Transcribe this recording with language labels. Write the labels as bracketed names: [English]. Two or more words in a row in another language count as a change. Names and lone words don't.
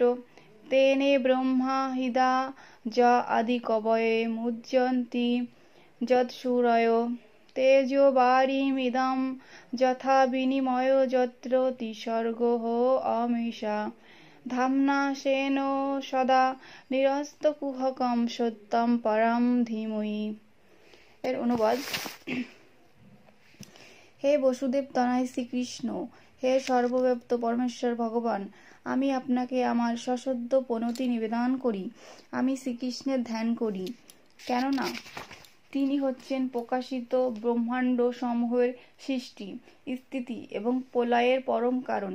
[Sanskrit] तेने ब्रह्मा हिदा ज आदिकवये मुह्यन्ति यत्सूरयो तेजो वारिमिदं यथा विनिमयो यत्र तिसर्गो अमीषा धाम्ना स्वेन सदा निरस्तकुहकं सत्यं परं धीमहि। [Bangla] এর অনুবাদ। হে বসুদেব তনয় শ্রীকৃষ্ণ, হে সর্বব্যাপ্ত পরমেশ্বর ভগবান, আমি আপনাকে আমার সশ্রদ্ধ প্রণতি নিবেদন করি। আমি শ্রীকৃষ্ণের ধ্যান করি, কেননা তিনি হচ্ছেন প্রকাশিত ব্রহ্মাণ্ড সমূহের সৃষ্টি, স্থিতি এবং প্রলয়ের পরম কারণ।